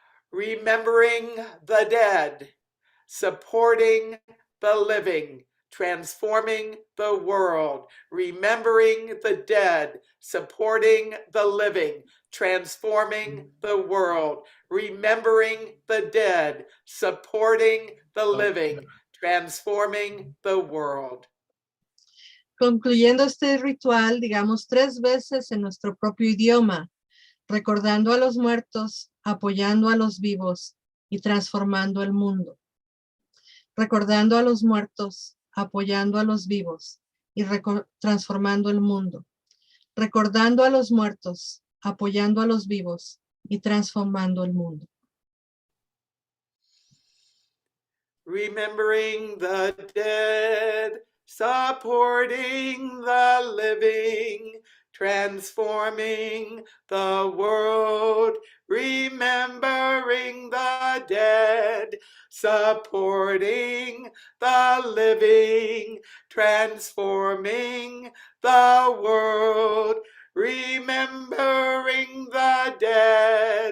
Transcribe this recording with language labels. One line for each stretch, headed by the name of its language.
English: Remembering the dead, supporting the living, transforming the world. Remembering the dead, supporting the living, transforming the world. Remembering the dead, supporting the living, transforming the world.
Spanish: Concluyendo este ritual, digamos 3 veces en nuestro propio idioma, recordando a los muertos, apoyando a los vivos y transformando el mundo. Recordando a los muertos, apoyando a los vivos y transformando el mundo. Recordando a los muertos, apoyando a los vivos y transformando el mundo.
English: Remembering the dead, supporting the living, transforming the world. Remembering the dead, supporting the living, transforming the world. Remembering the dead,